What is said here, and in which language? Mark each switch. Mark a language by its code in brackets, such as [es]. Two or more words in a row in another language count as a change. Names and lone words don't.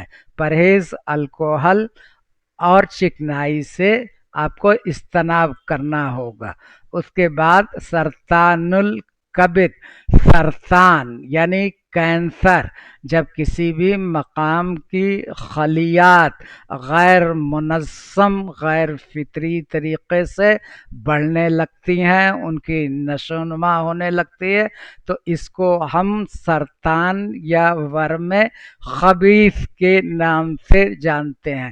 [ur] پرہیز الکوہل اور چکنائی سے آپ کو اجتناب کرنا ہوگا۔ اس کے بعد [ar] سرطان الکبد، [ur] سرطان یعنی کینسر، جب کسی بھی مقام کی خلیات غیر منظم غیر فطری طریقے سے بڑھنے لگتی ہیں، ان کی نشو و نما ہونے لگتی ہے، تو اس کو ہم سرطان یا ورم خبیث کے نام سے جانتے ہیں۔